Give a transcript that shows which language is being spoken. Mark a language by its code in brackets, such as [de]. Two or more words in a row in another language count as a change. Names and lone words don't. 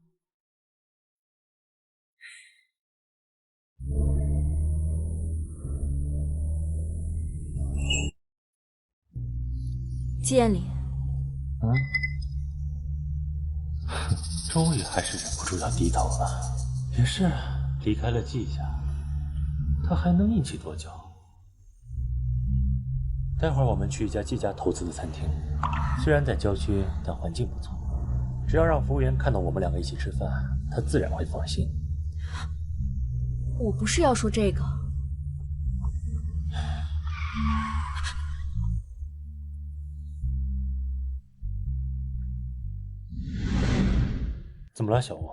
[zh] 季彦礼，终于还是忍不住要低头了。也是，離開了季家，他還能硬氣多久？待會兒我們去一家季家投資的餐廳，雖然在郊區，但環境不錯。只要讓服務員看到我們兩個一起吃飯，他自然會放心。我不是要說這個。怎麼了，小吳？